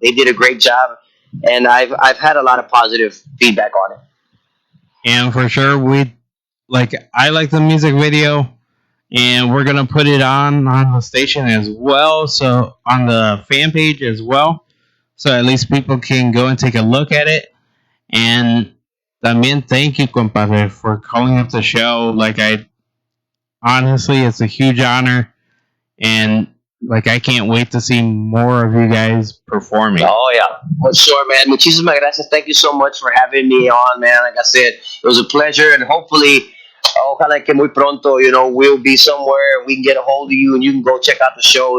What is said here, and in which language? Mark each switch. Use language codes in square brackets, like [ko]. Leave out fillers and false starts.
[en] They did a great job, and I've had a lot of positive feedback on it. And for sure, I like the music video, and we're gonna put it on the station as well, so on the fan page as well, so at least people can go and take a look at it. And también thank you, compadre, for calling up the show. Honestly, it's a huge honor, and I can't wait to see more of you guys performing. Oh yeah, for sure, man. [es] Muchísimas gracias. [en] Thank you so much for having me on, man. Like I said, it was a pleasure, and hopefully, [es] ojalá que muy pronto, [en] we'll be somewhere and we can get a hold of you and you can go check out the show.